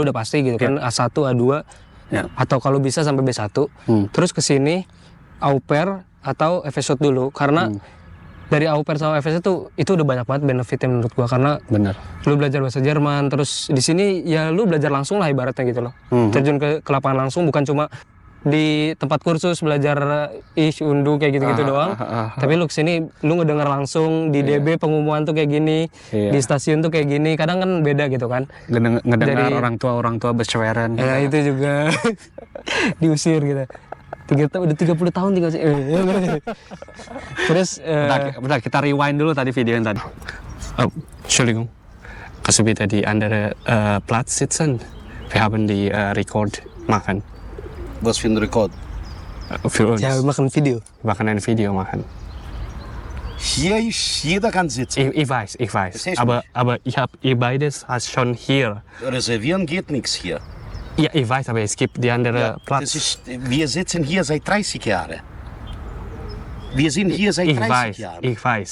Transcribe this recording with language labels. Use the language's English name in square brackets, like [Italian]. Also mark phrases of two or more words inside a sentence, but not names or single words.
[Indonesian] udah pasti gitu kan, A1, A2, atau kalau bisa sampai B1, terus ke sini au pair atau FSJ dulu, karena dari au pair sama FSJ itu udah banyak banget benefitnya menurut gua, karena lu belajar bahasa Jerman, terus di sini ya lu belajar langsung lah ibaratnya gitu loh, terjun ke lapangan langsung, bukan cuma di tempat kursus belajar undu kayak gitu-gitu doang, tapi lu kesini lu ngedengar langsung di DB pengumuman tuh kayak gini, di stasiun tuh kayak gini, kadang kan beda gitu kan, Ngedengar orang tua berceweran. Ya itu juga diusir gitu. Udah 30 tahun tinggal sih. Terus Bentar, kita rewind dulu tadi video yang tadi. [German] Oh, Entschuldigung. Kannst du bitte die andere Platz sitzen? Wir haben die Record machen. Was für ein Rekord? Für uns. [Indonesian] ya makan video. [German] Wir machen ein Video machen. Hier ist, jeder kann sitzen. Ich weiß. Das heißt Aber ihr beides hast schon hier. Reservieren geht nichts hier. Ja, ich weiß, aber es gibt die andere Platz. Wir sitzen hier seit 30 Jahren. Wir sind hier seit 30 Jahren.